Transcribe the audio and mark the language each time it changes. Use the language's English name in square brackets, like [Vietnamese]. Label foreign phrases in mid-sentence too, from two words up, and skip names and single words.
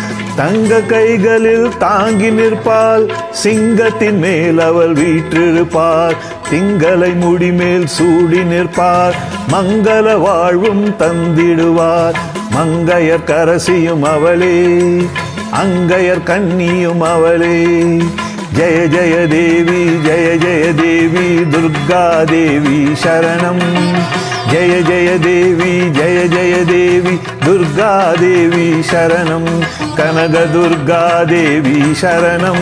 [Tamil] தங்க கைகளில் தாங்கி நிற்பாள், சிங்கத்தின் மேல் அவள் வீற்றிருப்பாள்। திங்களை முடிமேல் சூடி நிற்பார், மங்கள வாழ்வும் தந்திடுவார்। மங்கையர் கரசியும் அவளே, அங்கையர் கண்ணியும் அவளே। [Sanskrit] जय देवी दुर्गा देवी शरणम। जय देवी दुर्गा देवी शरणम। कनक दुर्गा देवी शरणम।